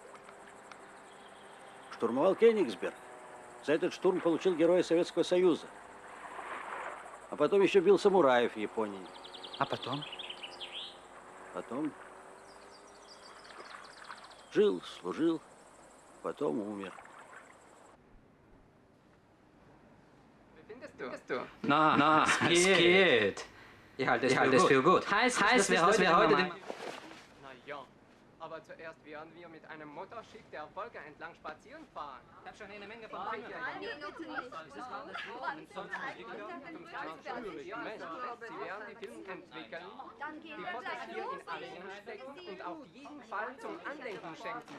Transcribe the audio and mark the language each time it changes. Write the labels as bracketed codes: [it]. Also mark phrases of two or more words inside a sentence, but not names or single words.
[ru] Штурмовал Кёнигсберг. За этот штурм получил Героя Советского Союза. А потом еще бил самураев в Японии. А потом? Потом жил, служил, потом умер. [de] Na, es geht. Ich halte es für gut. Heißt, dass wir heute den... Aber zuerst werden wir mit einem Motorschiff der Wolke entlang spazieren fahren. Ich habe schon eine Menge von Dingen. Sie werden die Filme entwickeln, die Fotos hier in Alien stecken und auf jeden Fall zum Andenken schenken.